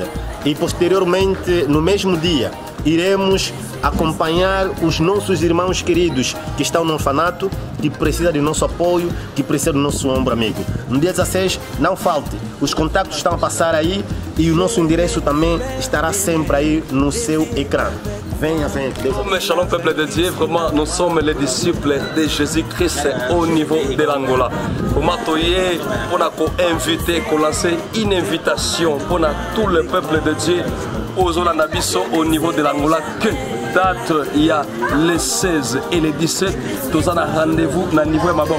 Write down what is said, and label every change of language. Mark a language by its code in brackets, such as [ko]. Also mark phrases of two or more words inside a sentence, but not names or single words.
[pt] E posteriormente, no mesmo dia, iremos acompanhar os nossos irmãos queridos que estão no orfanato, que precisam do nosso apoio, que precisam do nosso ombro amigo. No dia 16, não falte, os contatos estão a passar aí e o nosso endereço também estará sempre aí no seu ecrã. Venha. [fr] Shalom peuple de Dieu, vraiment nous sommes les disciples de Jésus-Christ au niveau de l'Angola. Pour m'accueillir, pour inviter, pour lancer une invitation pour tout le peuple de Dieu aux Olanabiso au niveau de l'Angola. Que date il y a les 16 et les 17, tous en rendez-vous dans le niveau de Mabor.